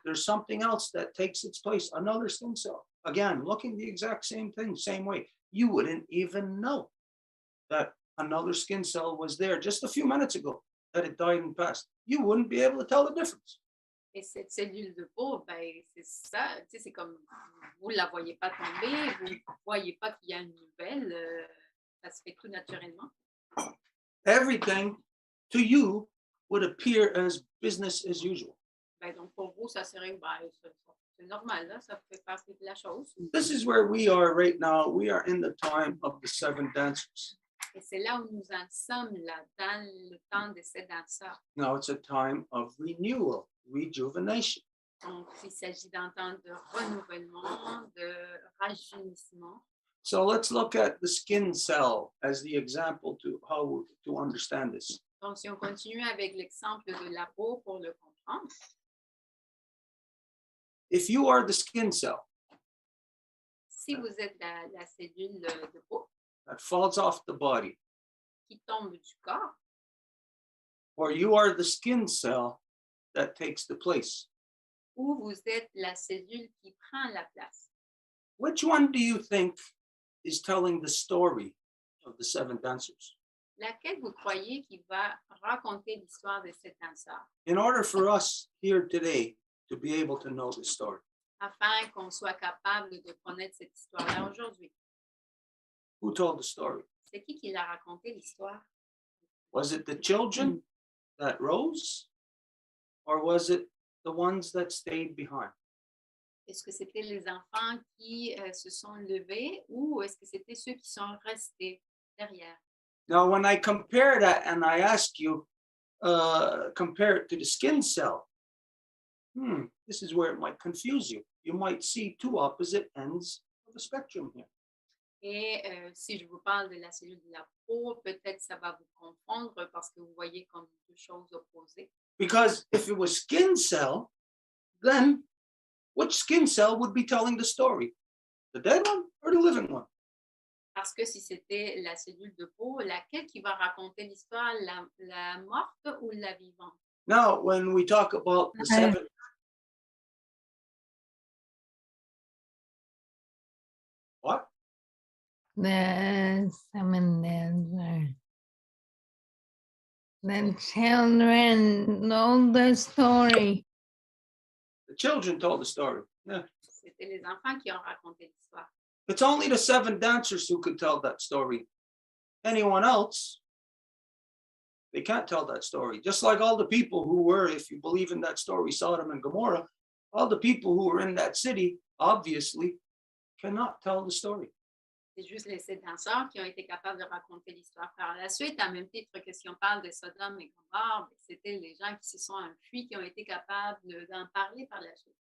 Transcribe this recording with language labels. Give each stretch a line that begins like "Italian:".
English: There's something else that takes its place, another skin cell. Again, looking the exact same thing, same way. You wouldn't even know that another skin cell was there just a few minutes ago, that it died and passed. You wouldn't be able to tell the difference.
French: Et cette cellule de peau, ben, c'est ça, tu sais, c'est comme vous ne la voyez pas tomber, vous ne voyez pas qu'il y a une nouvelle, ça se fait tout naturellement.
English: Everything to you would appear as business as usual.
French: Ben, donc pour vous, ça serait ben, c'est normal, là, ça fait partie de la chose.
English: This is where we are right now. We are in the time of the seven dancers.
French: Et c'est là où nous en sommes, là, dans le temps de ces danseurs.
English: Now it's a time of renewal, rejuvenation.
French: Donc, il s'agit d'un temps de renouvellement, de rajeunissement.
English: So let's look at the skin cell as the example to how to understand this.
French: Donc, si on continue avec l'exemple de la peau pour le comprendre,
English: If you are the skin cell
French: si vous êtes la cellule de peau
English: that falls off the body,
French: qui tombe du corps,
English: or you are the skin cell that takes the place,
French: ou vous êtes la cellule qui prend la place,
English: which one do you think is telling the story of the seven dancers?
French: laquelle vous croyez qui va raconter l'histoire de cet danseur,
English: In order for us here today to be able to know the story,
French: afin qu'on soit capable de connaître cette histoire-là aujourd'hui?
English: who told the story?
French: C'est qui l'a raconté l'histoire?
English: Was it the children that rose, or was it the ones that stayed behind?
French: Est-ce que c'était les enfants qui se sont levés ou est-ce que c'était ceux qui sont restés derrière?
English: Now, when I compare that and I ask you, compare it to the skin cell, this is where it might confuse you. You might see two opposite ends of a spectrum here.
French: Et si je vous parle de la cellule de la peau, peut-être ça va vous confondre parce que vous voyez comme deux choses opposées.
English: Because if it was skin cell, then which skin cell would be telling the story? The dead one or the living one?
French: Parce que si c'était la cellule de peau, laquelle qui va raconter l'histoire, la morte ou la vivante?
English: Now, when we talk about the seven, what? The seven dancers. The children know the story. The children told the story. Yeah.
French: C'était les enfants qui ont raconté l'histoire.
English: It's only the seven dancers who could tell that story. Anyone else, they can't tell that story. Just like all the people who were, if you believe in that story, Sodom and Gomorrah, all the people who were in that city, obviously, cannot tell the story.
French: C'est juste les sept danseurs qui ont été capables de raconter l'histoire par la suite. À même titre que si on parle de Sodome et Gomorrah, c'était les gens qui se sont enfuis qui ont été capables d'en parler par la suite.